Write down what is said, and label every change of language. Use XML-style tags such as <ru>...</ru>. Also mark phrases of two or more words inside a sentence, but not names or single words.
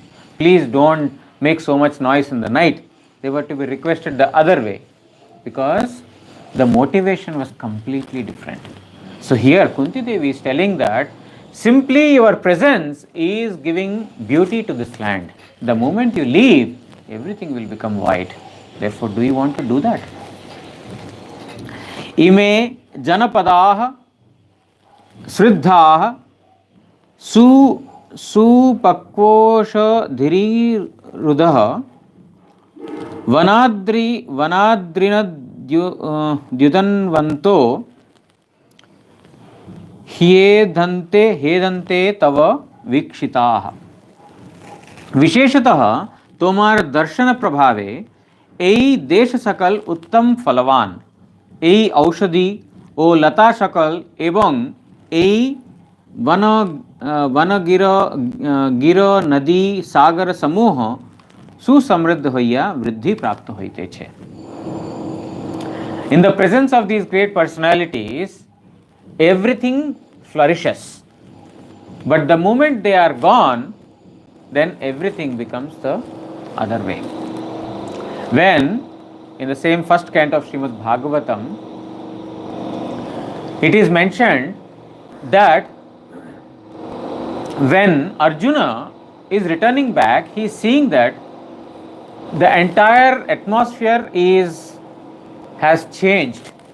<en>Please don't make so much noise in the night. They were to be requested the other way, because the motivation was completely different. So here Kunti Devi is telling that simply your presence is giving beauty to this land. The moment you leave, everything will become white. Therefore, do you want to do that?</en> <sa>इमे जनपदाः स्वृद्धाः सुपक्वौष धीरुधः वनाद्रिनद्युदन्वन्तो हेदंते तव वीक्षिताः।</sa> <bn>বিশেষতঃ তোমার দর্শন প্রভাবে এই দেশ সকল উত্তম ফলবান, এই ঔষধি ও লতা সকল এবং এই বন গির নদী সাগর সমূহ সুসমৃদ্ধ হইয়া বৃদ্ধি প্রাপ্ত হইতে ছে।</bn> <en>In the presence of these great personalities, everything flourishes. But the moment they are gone, then everything becomes the other way. When, in the same first canto of Srimad Bhagavatam, it is mentioned that when Arjuna is returning back, he is seeing that the entire atmosphere has changed.</en>